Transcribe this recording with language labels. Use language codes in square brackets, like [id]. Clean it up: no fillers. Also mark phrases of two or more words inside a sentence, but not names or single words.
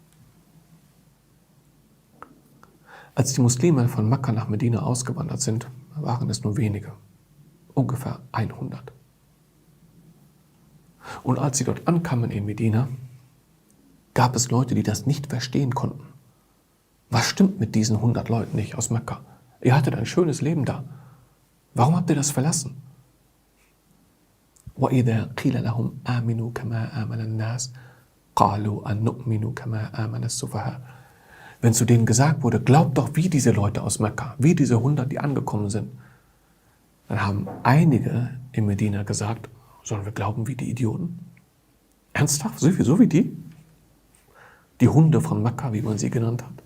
[de] Als die Muslime von Mekka nach Medina ausgewandert sind, waren es nur wenige, ungefähr 100. Und als sie dort ankamen in Medina, gab es Leute, die das nicht verstehen konnten. Was stimmt mit diesen 100 Leuten nicht aus Mekka? Ihr hattet ein schönes Leben da. Warum habt ihr das verlassen? [ar] وَإِذَا قِيلَ لَهُمْ آمِنُوا كَمَا آمَنَ النَّاسِ قَالُوا أَنُّؤْمِنُ كَمَا آمَنَ السُّفَهَاءُ. [de] Wenn zu denen gesagt wurde, glaubt doch wie diese Leute aus Mekka, wie diese 100, die angekommen sind, dann haben einige in Medina gesagt, sollen wir glauben wie die Idioten? Ernsthaft? So wie die? Die Hunde von Mekka, wie man sie genannt hat.